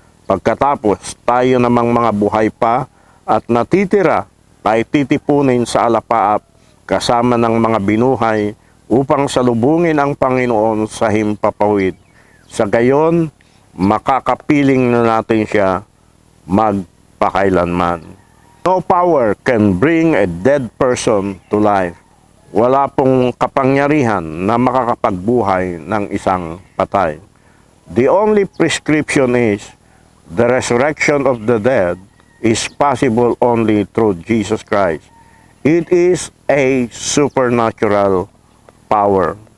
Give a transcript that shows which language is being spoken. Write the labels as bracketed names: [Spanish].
[Filipino] Pagkatapos, tayo namang mga buhay pa at natitira ay titipunin sa alapaap kasama ng mga binuhay upang salubungin ang Panginoon sa himpapawid. Sa gayon, makakapiling na natin siya magpakailanman. [English] No power can bring a dead person to life. [Filipino] Wala pong kapangyarihan na makakapagbuhay ng isang patay. [English] The only prescription is the resurrection of the dead is possible only through Jesus Christ. It is a supernatural power.